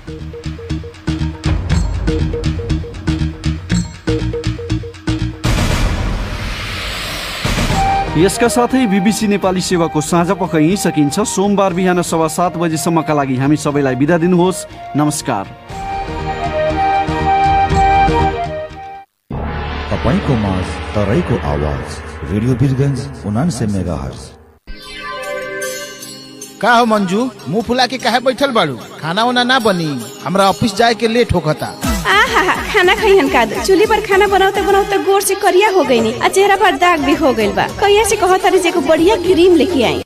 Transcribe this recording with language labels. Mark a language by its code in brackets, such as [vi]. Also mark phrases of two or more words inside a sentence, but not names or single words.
[ne] यसका साथै BBC नेपाली सेवाको साँझपख यहीँ सकिन्छ। सोमबार बिहान 7:15 बजेसम्मका लागि हामी सबैलाई बिदा दिनुहोस्। नमस्कार। तपाईको माझ तराईको आवाज रेडियो वीरगंज 89 मेगाहर्ज। [bho] का हो मंजू, मुंह फुला के काहे बैठल बाड़ू? खाना वाना ना बनी? हमरा ऑफिस जाए के लेट होखता। खाना खैहन का चूल्ही पर खाना बनाते बनाते गोर से करिया हो गई नी, चेहरा पर दाग भी हो गइल बा। कहिया से कहत तारी जे को बढ़िया क्रीम लेके आई।